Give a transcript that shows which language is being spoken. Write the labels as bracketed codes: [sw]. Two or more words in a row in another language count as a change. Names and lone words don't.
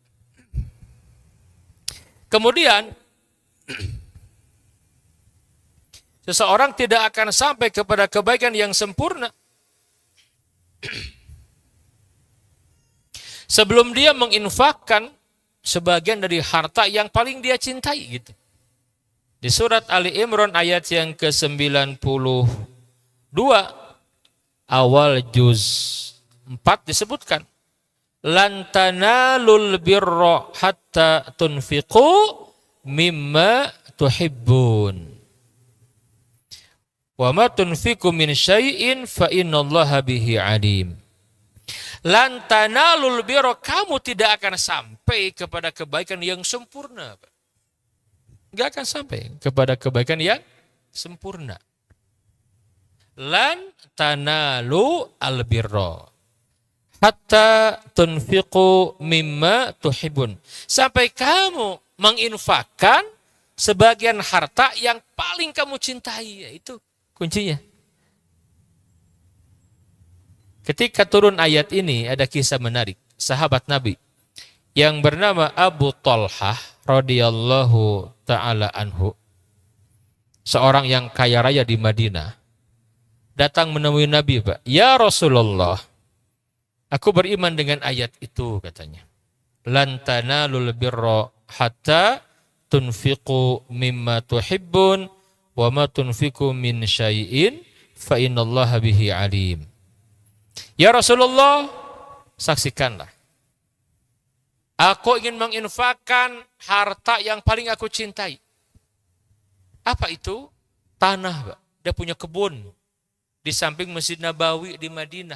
[id] Kemudian seseorang tidak akan sampai kepada kebaikan yang sempurna sebelum dia menginfakkan sebagian dari harta yang paling dia cintai gitu. Di surat Ali Imran ayat yang ke-94 2 awal juz 4 disebutkan [ar] لن تنالوا البر حتى تنفقوا مما تحبون وما تنفقوا من شيء فإن الله به عليم. لن تنالوا البر, [id] kamu tidak akan sampai kepada kebaikan yang sempurna. Enggak akan sampai kepada kebaikan yang sempurna. [ar] لن تنالوا البر حتى تنفقوا مما تحبون. [id] Sampai kamu menginfakkan sebagian harta yang paling kamu cintai, yaitu kuncinya. Ketika turun ayat ini ada kisah menarik. Sahabat Nabi yang bernama Abu Talhah [ar] رضي الله تعالى عنه, [id] seorang yang kaya raya di Madinah, datang menemui Nabi, Pak. [ar] يا رسول الله, [id] aku beriman dengan ayat itu, katanya. [ar] لن تنالوا البر حتى تنفقوا مما تحبون وما تنفقوا من شيء فإن الله به عليم. يا رسول الله, [id] saksikanlah. Aku ingin menginfakkan harta yang paling aku cintai. Apa itu? Tanah, Pak. Dia punya kebun di samping Masjid Nabawi di Madinah.